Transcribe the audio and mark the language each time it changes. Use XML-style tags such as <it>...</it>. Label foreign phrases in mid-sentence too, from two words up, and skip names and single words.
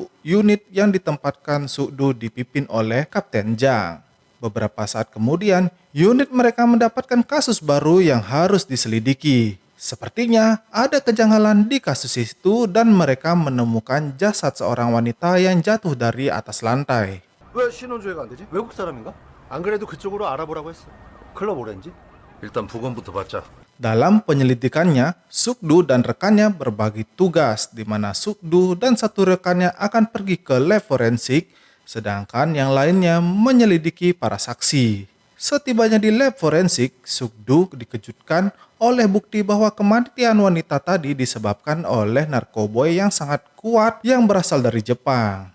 <id>Unit yang ditempatkan Sukdu dipimpin oleh Kapten Jang. Beberapa saat kemudian, unit mereka mendapatkan kasus baru yang harus diselidiki. Sepertinya ada kejanggalan di kasus itu dan mereka menemukan jasad seorang wanita yang jatuh dari atas lantai.</id> <ko>왜 신원조회가 안 되지? 외국 사람인가? 안 그래도 그쪽으로 알아보라고 했어. 클럽 오렌지? 일단 부검부터 받자.</ko> <id>Dalam penyelidikannya, Sukdu dan rekannya berbagi tugas di mana Sukdu dan satu rekannya akan pergi ke lab forensik, sedangkan yang lainnya menyelidiki para saksi. Setibanya di lab forensik, Sukdu dikejutkan oleh bukti bahwa kematian wanita tadi disebabkan oleh narkoboy yang sangat kuat yang berasal dari Jepang.</id>